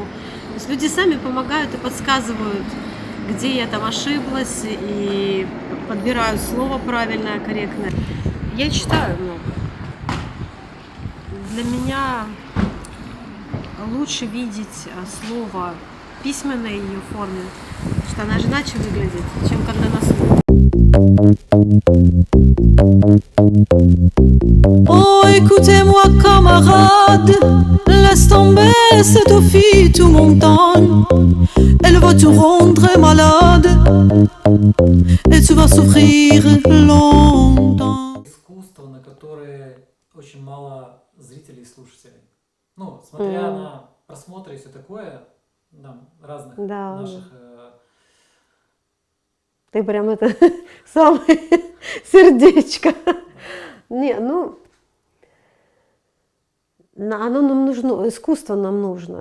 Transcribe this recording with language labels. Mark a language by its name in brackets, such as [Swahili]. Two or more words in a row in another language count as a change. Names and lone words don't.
[Russian] То есть люди сами помогают и подсказывают, где я там ошиблась, и подбираю слово правильное, корректное. Я читаю много. Для меня лучше видеть слово в письменной ее форме, потому что она же иначе выглядит, чем когда на слух. [French] Oh, écoutez-moi, camarade, laisse tomber cette fille, tout mon temps. Elle va te rendre malade et tu vas souffrir longtemps. [Russian] Искусство, на которое очень мало зрителей и слушателей. Ну, смотря на просмотры и все такое, там, разных Да, наших... Ты прям это самое сердечко. Не, ну, оно нам нужно, искусство нам нужно.